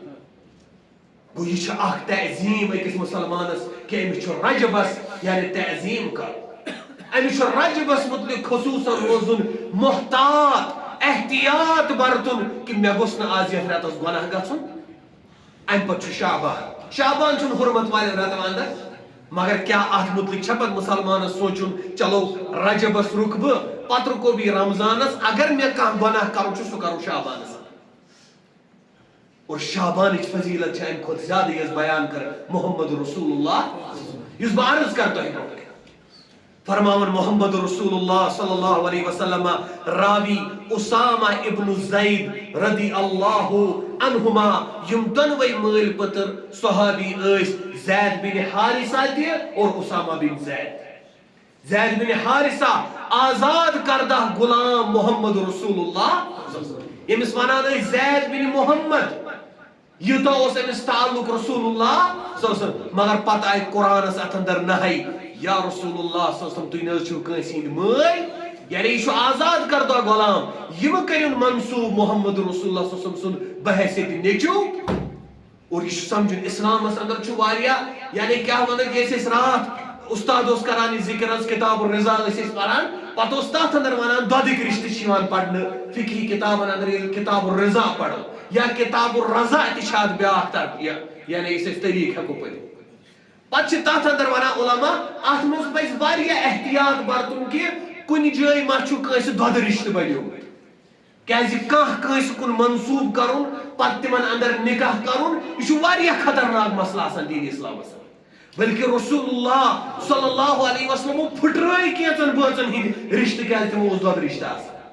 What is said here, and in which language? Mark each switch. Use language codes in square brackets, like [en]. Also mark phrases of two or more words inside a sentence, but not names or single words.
[ks] گوٚو یہِ چھُ اکھ تعظیٖم أکِس مسلمانس کہِ أمِس چھُ رجبس یعنی تعظیٖم کرُن أمِس چھُ رجبس متعلق خصوٗصن روزُن محتاط احتیاط برتُن کہِ مےٚ گوٚژھ نہٕ آز یتھ رٮ۪تس گۄناہ گژھُن امہِ پتہٕ چھُ شعبان چھُنہٕ حرمت والٮ۪ن رٮ۪تن اندر مگر کیاہ اتھ متعلق چھا پتہٕ مسلمانس سونچُن چلو رجبس رُکہٕ بہٕ پتہٕ رُکو بہٕ رمضانس اگر مےٚ کانٛہہ گۄناہ کرُن چھُ سُہ کرو شعبانس اور شعبانٕچ فضیلت چھِ امہِ کھۄتہٕ زیادٕ یۄس بیان کر محمد رسول اللہ یُس بہٕ عرض کرٕ تۄہہِ برونٛٹھ فرماون محمد رسول اللہ [ar] صلی اللہ علیہ وسلم [ks] راوی اسامہ ابن زید [ar] رضی اللہ عنہما [ks] یم دۄنوے مٲلۍ پٔتٕر صحابی ٲسۍ زید بن حارثہ تہِ اور اسامہ بن زید بن حارثہ آزاد کردہ غلام محمد رسول اللہ ییٚمِس ونان ٲسۍ زید بن محمد یوٗتاہ اوس أمِس تعلق رسول اللہ [ar] صلی اللہ علیہ وسلم [ks] مگر پتہٕ آیہِ قرآنس اتھ اندر نہے یا رسول اللہ صلی اللہ علیہ وسلم تُہۍ نہ حظ چھِو کٲنٛسہِ ہٕنٛدۍ مٲلۍ یعنی یہِ چھُ آزاد کردہ غلام یِمہٕ کٔرِن منصوٗب محمد رسول اللہ [ar] صلی اللہ علیہ وسلم [ks] سُنٛد بحیثیت نیٚچوٗ اور یہِ چھُ سمجھُن اسلامس اندر چھُ واریاہ یعنی کیاہ ونو یہِ ٲسۍ أسۍ راتھ استاد اوس کران یہِ ذکر حظ کتاب الرضا ٲسۍ أسۍ پران پتہٕ اوس تتھ اندر ونان دۄدٕکۍ رشتہٕ چھِ یِوان پرنہٕ فقہی کتابن اندر ییٚلہِ کتاب الرضا پرو یا کتاب الرضا تہِ چھِ اتھ بیاکھ طرف یعنی أسۍ طریٖق ہیٚکو پٔرِتھ پتہٕ چھِ تتھ اندر ونان علما اتھ منٛز پزِ واریاہ احتیاط برتُن کہِ کُنہِ جایہِ ما چھُ کٲنٛسہِ دۄدٕ رشتہٕ بنیومُت کیازِ کانٛہہ کٲنٛسہِ کُن منصوٗب کرُن پتہٕ تِمن اندر نکاح کرُن یہِ چھُ واریاہ خطرناک مسلہٕ آسان دین اسلامس بلکہِ رسول اللہ [ar] صلی اللہ علیہ وسلمو [ks] پھٕٹرٲے کینٛژن بٲژن ہٕنٛدۍ رشتہٕ کیازِ تِمو اوس دۄدٕ رشتہٕ آسان